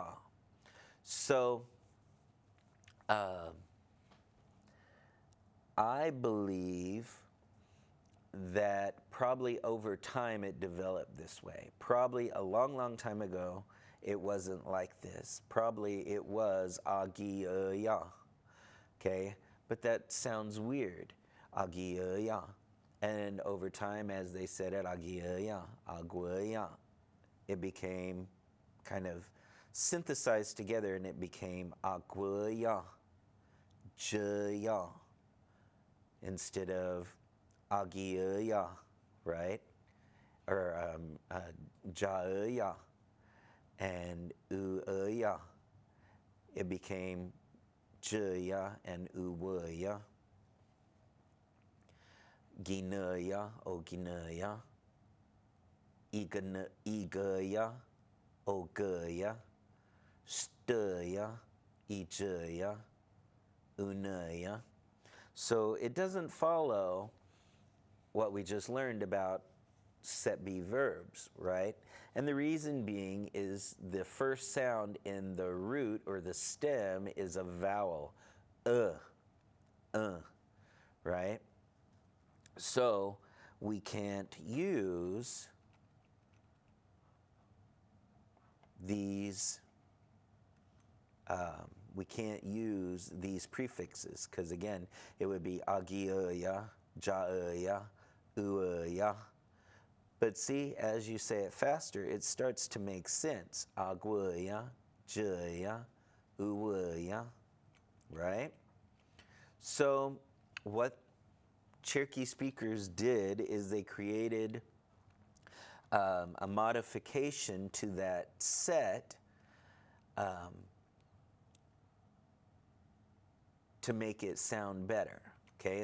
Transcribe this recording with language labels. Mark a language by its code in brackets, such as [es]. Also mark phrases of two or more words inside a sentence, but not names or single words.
[en] So I believe that probably over time it developed this way. Probably a long, long time ago, it wasn't like this. Probably it was agi-ya, okay? But that sounds weird, agi-ya. And over time, as they said it, [chr] agi-ya, agua-ya, [en] it became kind of synthesized together, and it became [chr] agua-ya, ja-ya, [en] instead of agi-ya, right? Or ja-ya and u-ya. It became ja-ya and u-ya. [chr] Gina-ya, o-gina-ya. Iga-ya, o-ga-ya. Sta-ya, ija-ya, una-ya. [en] So it doesn't follow what we just learned about set B verbs, right? And the reason being is the first sound in the root or the stem is a vowel, right? So we can't use these prefixes, because again, it would be [chr] agi-ya, ja-ya, u-ya. [en] But see, as you say it faster, it starts to make sense. [chr] Agua-ya, ja-ya, u-ya, [en] right? So what Cherokee speakers did is they created a modification to that set to make it sound better, okay?